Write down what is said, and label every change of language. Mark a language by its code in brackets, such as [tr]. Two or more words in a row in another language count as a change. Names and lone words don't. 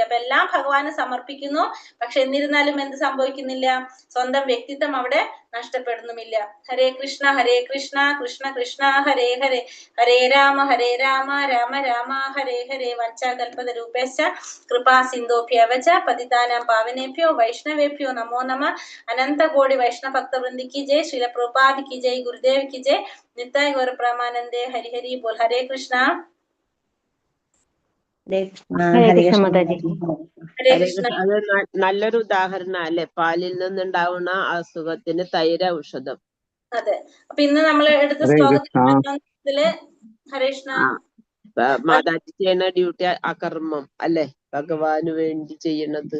[ml] അപ്പൊ എല്ലാം ഭഗവാന് സമർപ്പിക്കുന്നു. പക്ഷെ എന്നിരുന്നാലും എന്ത് സംഭവിക്കുന്നില്ല? സ്വന്തം വ്യക്തിത്വം അവിടെ നഷ്ടപ്പെടുന്നുമില്ല. [sa] ഹരേ കൃഷ്ണ കൃഷ്ണ കൃഷ്ണ ഹരേ ഹരേ, ഹരേ രാമ രാമ രാമ ഹരേ ഹരേ. വഞ്ചാകൽപതരൂപേശ്ച കൃപാ സിന്ധോഭ്യവച പതിതാനാം പാവനേഭ്യോ വൈഷ്ണവേഭ്യോ നമോ നമ. [hi] अनंत कोटि वैष्णव भक्तवृंदी की जय, श्रील प्रभुपाद की जय, गुरुदेव की जय, नित्य गौर प्रमानंदे. हरि हरि बोल. हरे कृष्ण. [ml] അത് നല്ലൊരു ഉദാഹരണം അല്ലെ, പാലിൽ നിന്നുണ്ടാവുന്ന അസുഖത്തിന് തൈര ഔഷധം. അതെ. അപ്പൊ ഇന്ന് നമ്മൾ എടുത്ത ശ്ലോകത്തില് ഹരേ കൃഷ്ണ മാതാജി ചെയ്യുന്ന ഡ്യൂട്ടി അകർമ്മം അല്ലെ, ഭഗവാന് വേണ്ടി ചെയ്യണത്.